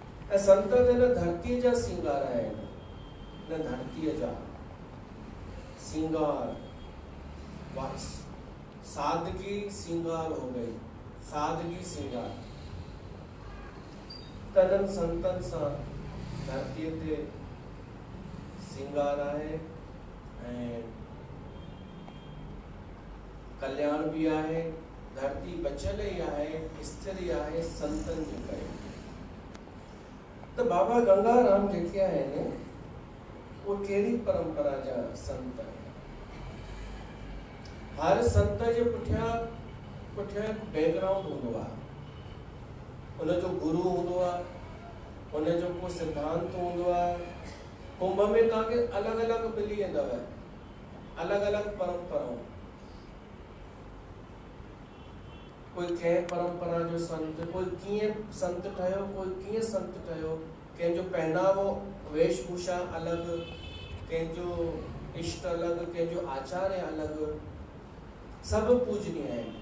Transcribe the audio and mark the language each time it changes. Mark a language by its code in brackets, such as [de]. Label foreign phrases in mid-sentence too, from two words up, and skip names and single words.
[sd] ऐं संत हिन धरतीअ जा सिंगार आहिनि, हिन धरतीअ जा सिंगार, [hi] सादगी सिंगार हो गई, [sd] सादगी सिंगार। तनन संतन सां धरतीअ ते सिंगार आहे ऐं कल्याण भी आहे, धरती बचल ही आहे, स्थिर ही आहे संतन जे करे। तो बाबा गंगाराम जेके आहिनि वो कहिड़ी परंपरा जा संत आहिनि। हर संत जे पुठियां बैकग्राउंड हूंदो आहे, उनजो गुरु हूंदो आहे, उनजो को सिद्धांत हूंदो आहे। कुंभ में तव्हांखे अलॻि अलॻि मिली वेंदव, अलॻि अलॻि परंपराऊं। कोई कंहिं परंपरा जो संत, कोई कीअं संत ठहियो, कोई कीअं संत ठहियो, कंहिंजो पहनावो वेशभूषा अलॻि, कंहिंजो इष्ट अलॻि, कंहिंजो आचार्य अलॻि, सभु पूजनीय आहिनि।